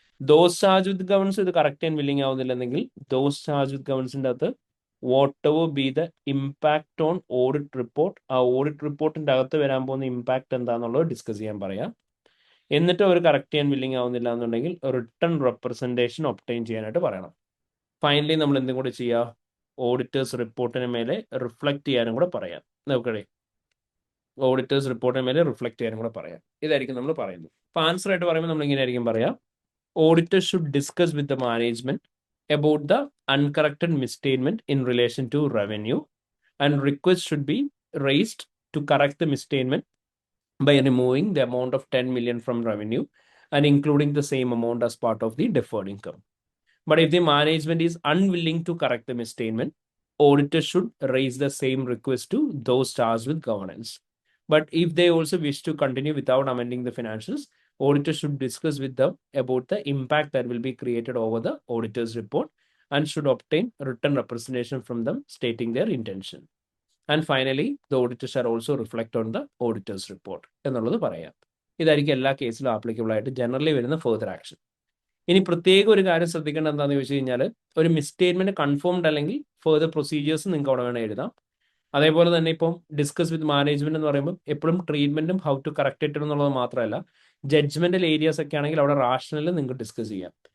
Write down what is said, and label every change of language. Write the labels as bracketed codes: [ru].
[ml] Those charge with governance ഇത് correct and willing ആവുന്നില്ലെന്നെങ്കിൽ those charge വിത്ത് ഗവേണൻസിന്റെ അകത്ത് what ever B the impact on audit report, ആ audit റിപ്പോർട്ടിന്റെ അകത്ത് വരാൻ പോകുന്ന ഇമ്പാക്ട് എന്താണെന്നുള്ളത് ഡിസ്കസ് ചെയ്യാൻ പറയാം. എന്നിട്ട് അവർ കറക്റ്റ് ചെയ്യാൻ വില്ലിങ് ആവുന്നില്ല എന്നുണ്ടെങ്കിൽ റിട്ടേൺ റെപ്രസെന്റേഷൻ ഒബ്റ്റെയിൻ ചെയ്യാനായിട്ട് പറയണം. ഫൈനലി നമ്മൾ എന്തും കൂടി ചെയ്യുക, ഓഡിറ്റേഴ്സ് റിപ്പോർട്ടിന് മേലെ റിഫ്ലക്ട് ചെയ്യാനും കൂടെ പറയാം. നോക്കണേ, ഓഡിറ്റേഴ്സ് റിപ്പോർട്ടിന് മേലെ റിഫ്ലക്ട് ചെയ്യാനും കൂടെ പറയാം. ഇതായിരിക്കും നമ്മൾ പറയുന്നത്. അപ്പൊ ആൻസർ ആയിട്ട് പറയുമ്പോൾ നമ്മൾ ഇങ്ങനെ ആയിരിക്കും പറയാം, [en] Auditor should discuss with the management about the uncorrected misstatement in relation to revenue, and request should be raised to correct the misstatement by removing the amount of 10 million from revenue and including the same amount as part of the deferred income. But if the management is unwilling to correct the misstatement, auditor should raise the same request to those charged with governance. But if they also wish to continue without amending the financials, auditor should discuss with them about the impact that will be created over the auditor's report and should obtain written representation from them stating their intention. And finally, the auditor shall also reflect on the auditor's report. [ml] എന്നുള്ളത് പറയാം. ഇതായിരിക്കും എല്ലാ കേസിലും applicable ആയിട്ട് generally വരുന്ന further action. ഇനി പ്രത്യേക ഒരു കാര്യം ശ്രദ്ധിക്കേണ്ടത് എന്താണെന്ന് ചോദിച്ചു കഴിഞ്ഞാൽ, ഒരു മിസ്റ്റേറ്റ്മെന്റ് കൺഫേംഡ് അല്ലെങ്കിൽ ഫെർദർ പ്രൊസീജിയേഴ്സ് നിങ്ങൾക്ക് അവിടെ വേണം എഴുതാം. അതേപോലെ തന്നെ ഇപ്പം ഡിസ്കസ് വിത്ത് മാനേജ്മെന്റ് എന്ന് പറയുമ്പോൾ എപ്പോഴും ട്രീറ്റ്മെന്റും ഹൗ ടു കറക്റ്റ് ഇറ്റ് എന്നുള്ളത് മാത്രമല്ല, ജഡ്ജ്മെന്റൽ ഏരിയാസ് ഒക്കെ ആണെങ്കിൽ അവിടെ റാഷണലിൽ നിങ്ങൾക്ക് ഡിസ്കസ് ചെയ്യാം.